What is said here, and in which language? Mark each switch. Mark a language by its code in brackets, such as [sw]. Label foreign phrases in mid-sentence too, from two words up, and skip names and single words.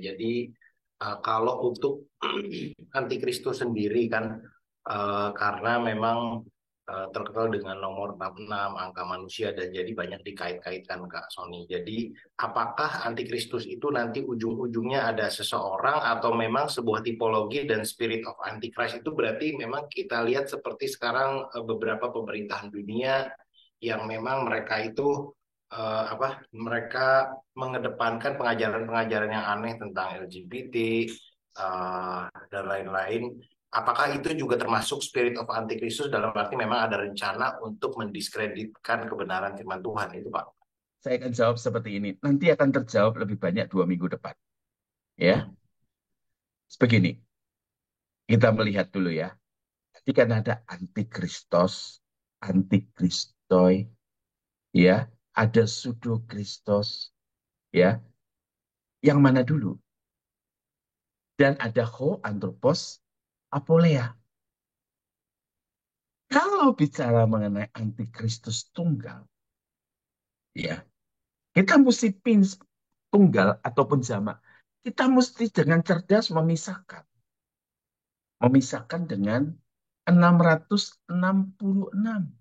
[id] Jadi kalau untuk antikristus sendiri kan karena memang terkenal dengan nomor 66 angka manusia dan jadi banyak dikait-kaitkan Kak Sony. Jadi apakah antikristus itu nanti ujung-ujungnya ada seseorang atau memang sebuah tipologi dan [en] spirit of antichrist [id] itu berarti memang kita lihat seperti sekarang beberapa pemerintahan dunia yang memang mereka itu mereka mengedepankan pengajaran-pengajaran yang aneh tentang LGBT dan lain-lain. Apakah itu juga termasuk [en] spirit of [id] antikristus dalam arti memang ada rencana untuk mendiskreditkan kebenaran firman Tuhan itu, Pak? Saya akan jawab seperti ini. Nanti akan terjawab lebih banyak 2 minggu depan. Ya, begini. Kita melihat dulu ya. Jadi kan ada antikristos, antikristoi, ya, ada pseudo-kristos, ya. Yang mana dulu? Dan ada [el] ho, antropos, apolea. [id] Kalau bicara mengenai antikristus tunggal, ya, kita mesti tunggal ataupun jamak. Kita mesti dengan cerdas memisahkan. Memisahkan dengan 666.